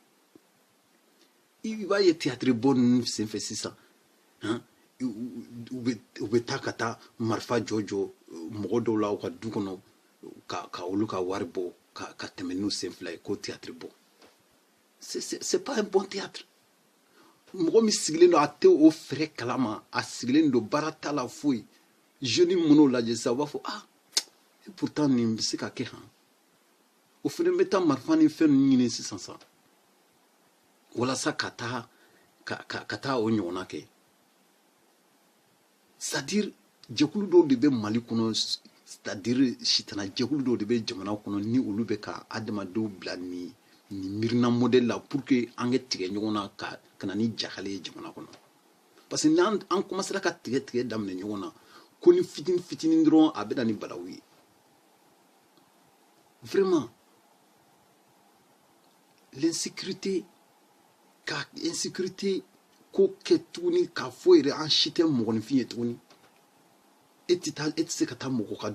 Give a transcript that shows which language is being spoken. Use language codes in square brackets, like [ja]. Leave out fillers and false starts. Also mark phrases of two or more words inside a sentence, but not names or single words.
[bm] i b'a ye théâtre bɔ ninnu senfɛ sisan u bɛ taa ka taa marifa jɔ mɔgɔ dɔw la u ka du kɔnɔ ka olu ka wari bɔ ka tɛmɛ n'u sen fila ye ko théâtre bɔ [fr] c'est pas un bon théâtre [bm] mɔgɔ min sigilen don a tɛ o fɛrɛ kalama a sigilen don baara t'a la foyi jeune minnu lajɛ sisan u b'a fɔ pourtant nin bɛ se ka kɛ han o fana bɛ taa marifa ni fɛn ninnu ɲini sisan sa walasa ka taa o ɲɔgɔnna kɛ c'est-à-dire jɛkulu dɔw de bɛ mali kɔnɔ c'est-à-dire sitana jɛkulu dɔw de bɛ jamana kɔnɔ ni olu bɛ ka adamadenw bila nin mirina modèle la [fr] pour que [bm] an kɛ tigɛ ɲɔgɔn na ka na ni jahale ye jamana kɔnɔ [fr] parce que [bm] n'an commencera ka tigɛ daminɛ ɲɔgɔn na ko ni fitinin dɔrɔn a bɛ na ni balawu ye [fr] vraiment l'insécurité [bm] ko kɛ tuguni k'a fɔ yɛrɛ an si tɛ mɔgɔninfin ye tuguni e tɛ se ka taa mɔgɔ ka